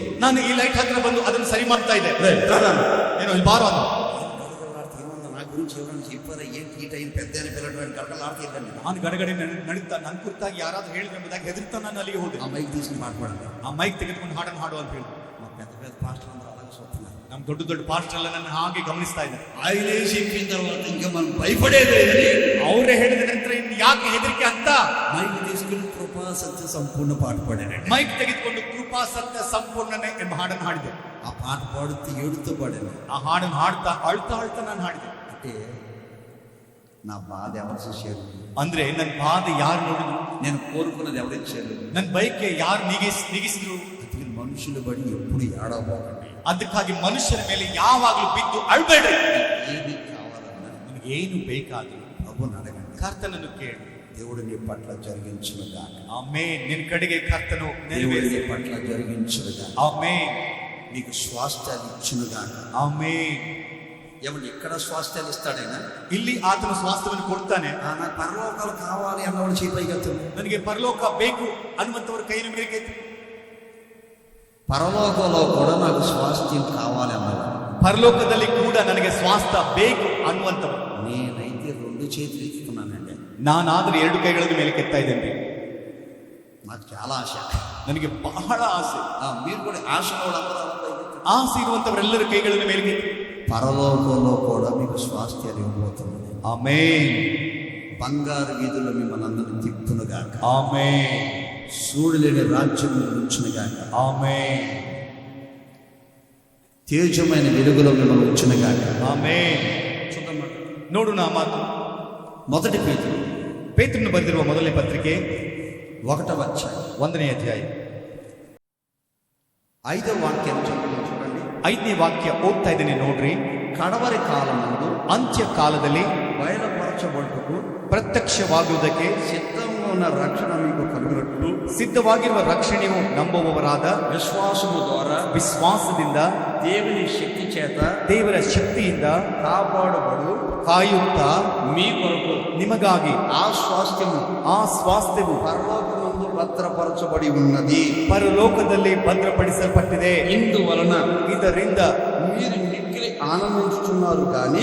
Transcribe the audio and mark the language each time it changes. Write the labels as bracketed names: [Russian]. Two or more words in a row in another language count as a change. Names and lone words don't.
[Kannada] ನಾನು ಈ ಲೈಟ್ ಹತ್ರ ಬಂದು ಅದನ್ನು ಸರಿ ಮಾಡ್ತಾ ಇದ್ದೆ. ಏನೋ ಇಲ್ಲಿ ಬಾರೋ ಅದು. [Telugu] ఏమన్నా నా గురించి ఎవరైనా చెప్పారా, ఏంటి ఈ టైం పెద్ద ఆయన పిల్లడానికి గడగలాడుతుందండి. [Kannada] ನಾನು ಗಡಗಡೆ ನಡೀತಾ ನನ್ನ ಕುರಿತಾಗಿ ಯಾರಾದ್ರೂ ಹೇಳಿದ್ರೆ ಎಂಬುದಾಗಿ ಹೆದರ್ತಾ ನಾನು ಅಲ್ಲಿಗೆ ಹೋದೆ. [Telugu] ఆ మైక్ తీసుకుని మాట్లాడాలి. [Kannada] ಆ ಮೈಕ್ ತೆಗೆದುಕೊಂಡು ಹಾಡನ್ನು ಹಾಡು ಅಂತ ಹೇಳಿದ್ರು. [Telugu] మా పెద్ద పాస్టర్లు అందరూ అలాగే చూస్తున్నారు. [Kannada] ನಮ್ಮ ದೊಡ್ಡ ಪಾಸ್ಟರ್ ಎಲ್ಲ ನನ್ನ ಹಾಗೆ ಗಮನಿಸ್ತಾ ಇದ್ದಾರೆ. [Telugu] ఆయనే చెప్పిన తర్వాత ఇంకా మనం భయపడేది. [Kannada] ಅವರೇ ಹೇಳಿದ ನಂತರ ಇನ್ನು ಯಾಕೆ ಹೆದರಿಕೆ ಅಂತ [Telugu] మైక్ తీసుకుని కృపా సత్య సంపూర్ణ పాట పాడానండి. [Kannada] ಮೈಕ್ ತೆಗೆದುಕೊಂಡು ಕೃಪಾ ಸತ್ಯ ಸಂಪೂರ್ಣನೆ ಎಂಬ ಹಾಡನ್ನು ಹಾಡಿದೆ. [Telugu] ఆ పాట పాడుతూ ఏడుతూ పాడాను. [Kannada] ಆ ಹಾಡನ್ನು ಹಾಡ್ತಾ ಅಳ್ತಾ ನಾನು ಹಾಡಿದೆ. [Telugu] అంటే నా బాధ ఎవరు చూశారు, [Kannada] ಅಂದ್ರೆ ನನ್ನ ಬಾಧೆ ಯಾರು ನೋಡಿದ್ರು, [Telugu] నేను కోరుకున్నది ఎవరు ఇచ్చారు, [Kannada] ನನ್ನ ಬೈಕ್ಗೆ ಯಾರು ನೀಗಿಸಿದ್ರು. [Telugu] ಅದಕ್ಕೆ మనుషులు బడి ఎప్పుడు ఏడవబోకండి. [Kannada] ಅದಕ್ಕಾಗಿ ಮನುಷ್ಯರ ಮೇಲೆ ಯಾವಾಗಲೂ ಬಿದ್ದು ಅಳ್ಬೇಡ್ರಿ. [Telugu] ఏది కావాలన్నా [Kannada] ನಿನಗೆ ಏನು ಬೇಕಾದ್ರು [Telugu] ప్రభుని అడగండి. [Kannada] ಕರ್ತನನ್ನು ಕೇಳು. [Telugu] దేవుడు నీ పట్ల జరిగించునుగాక. [Kannada] ಆಮೆನ್. ನಿನ್ನ ಕಡೆಗೆ ಕರ್ತನು [Telugu] దేవుడు నీ [Kannada] ನೆರವೇರಿಸಿ. [Telugu] పట్ల జరిగించునుగాక. [Kannada] ಆಮೆನ್. [Telugu] మీకు స్వాస్థ్యాలు ఇచ్చునుగాక. [Kannada] ಆಮೆನ್. [Telugu] ఎవరు ఇక్కడ స్వాస్థ్యాలు ఇస్తాడైనా, [Kannada] ಇಲ್ಲಿ ಆತನು ಸ್ವಾಸ್ಥ್ಯವನ್ನು ಕೊಡ್ತಾನೆ. [Telugu] నాకు పరలోకాలు కావాలి అన్నవాడు చేపైగలుగుతాడు. [Kannada] ನನಗೆ ಪರಲೋಕ ಬೇಕು ಅನ್ನುವಂಥವ್ರ ಕೈಯನ್ನು ಮೇರೆಗೆ [Telugu] పరలోకంలో కూడా నాకు స్వాస్థ్యం కావాలి అన్నాడు. [Kannada] ಪರಲೋಕದಲ್ಲಿ ಕೂಡ ನನಗೆ ಸ್ವಾಸ್ಥ್ಯ ಬೇಕು ಅನ್ನುವಂಥವ್ರು. [Telugu] నేనైతే 2 చేతులు ఎత్తుతున్నానండి. [Kannada] ನಾನಾದ್ರೆ 2 ಕೈಗಳನ್ನು ಮೇಲೆ ಕೆತ್ತಾ ಇದ್ದೇನೆ. [Telugu] నాకు చాలా ఆశ. [Kannada] ನನಗೆ ಬಹಳ ಆಸೆ. [Telugu] మీరు కూడా ఆశ [Kannada] ಆಸೆ ಇರುವಂತವರೆಲ್ಲರ ಕೈಗಳನ್ನು ಮೇಲೆ [Telugu] పరలోకంలో కూడా మీకు స్వాస్థ్యాలు ఇవ్వబోతున్నాను. ఆమేన్. బంగారు వీధుల్లో మిమ్మల్ని అందరినీ తిప్పునుగాక. ఆమేన్. సూడులేని రాజ్యం ఉంచునుగాక. ఆమేన్. తేజమైన వెలుగులో మిమ్మల్ని ఉంచునుగాక. [Kannada] ಆಮೇನ್. ನೋಡು ನಾ ಮಾತು. [Telugu] మొదటి [Kannada] ಪೇತ್ರನು ಬರೆದಿರುವ ಮೊದಲನೇ ಪತ್ರಿಕೆ [Telugu] 1వ అధ్యాయం [Kannada] 1ನೇ ಅಧ್ಯಾಯ [Telugu] 5వ వాక్యం చూడండి. [Kannada] 5ನೇ ವಾಕ್ಯ ಓದ್ತಾ ಇದ್ದೇನೆ ನೋಡ್ರಿ. [Telugu] కడవరి కాలమందు [Kannada] ಅಂತ್ಯ ಕಾಲದಲ್ಲಿ [Telugu] బయలుపరచబడుటకు [Kannada] ಪ್ರತ್ಯಕ್ಷವಾಗುವುದಕ್ಕೆ [Telugu] సిద్ధంగా ఉన్న రక్షణ మీకు కలుగునట్లు [Kannada] ಸಿದ್ಧವಾಗಿರುವ ರಕ್ಷಣೆಯು ನಂಬುವವರಾದ [Telugu] విశ్వాసము ద్వారా [Kannada] ವಿಶ್ವಾಸದಿಂದ [Telugu] దేవుని శక్తి చేత [Kannada] ದೇವರ ಶಕ್ತಿಯಿಂದ [Telugu] కాపాడబడు [Kannada] ಕಾಯುತ್ತಾ [Telugu] మీ కొరకు [Kannada] ನಿಮಗಾಗಿ [Telugu] ఆ స్వాస్థ్యము [Kannada] ಆ ಸ್ವಾಸ್ಥ್ಯವು [Telugu] పరలోకమందు భద్రపరచబడి ఉన్నది. [Kannada] ಪರಲೋಕದಲ್ಲಿ ಭದ್ರಪಡಿಸಲ್ಪಟ್ಟಿದೆ. [Telugu] ఇందువలన [Kannada] ಇದರಿಂದ [Telugu] మీరు మిక్కిలి ఆనందిస్తున్నారు కానీ